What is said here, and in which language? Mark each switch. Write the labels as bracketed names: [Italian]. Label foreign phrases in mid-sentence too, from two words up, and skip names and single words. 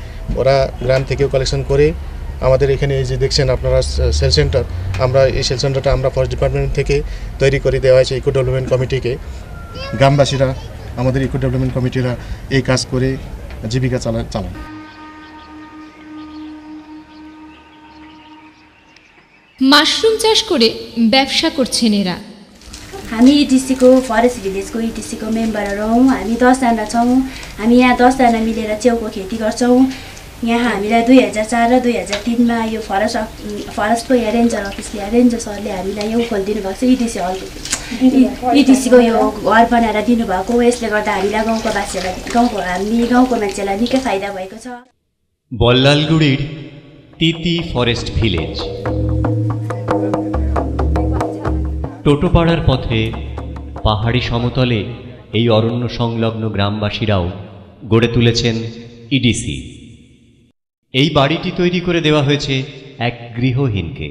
[Bangla] ওরা গ্রাম থেকেও কালেকশন করে আমাদের এখানে এই যে দেখছেন আপনারা সেল সেন্টার, আমরা এই সেল সেন্টারটা আমরা [English] forest department [Bangla] থেকে তৈরি করে দেওয়া হয়েছে ইকো ডেভেলপমেন্ট কমিটিকে। গ্রামবাসীরা, আমাদের ইকো ডেভেলপমেন্ট কমিটিরা এই কাজ করে জীবিকা চালান। মাশরুম চাষ করে ব্যবসা করছেন এরা। [Nepali] हामी इटिसीको [English] forest village [Nepali] इटिसीको मेम्बरहरू हौँ। हामी 10 जना छौँ। हामी यहाँ 10 जना मिलेर च्याउको खेती गर्छौँ। यहाँ हामीलाई 2004 र 2003मा यो फरेस्टको यहाँ [English] ranger office, [Nepali] रेन्जर सरले हामीलाई यो खोलिदिनु भएको छ इटिसी हल, इटिसीको यो घर बनाएर दिनुभएको। यसले गर्दा हामीलाई गाउँको वासीहरूलाई, हामी गाउँको मान्छेलाई निकै फाइदा भएको छ। [Bangla] বল্লালগুড়ির তিতি ফরেস্ট ভিলেজ। টোটোপাড়ার পথে পাহাড়ি সমতলে এই অরণ্য সংলগ্ন গ্রামবাসীরাও গড়ে তুলেছেন ইডিসি। এই বাড়িটি তৈরি করে দেওয়া হয়েছে এক গৃহহীনকে।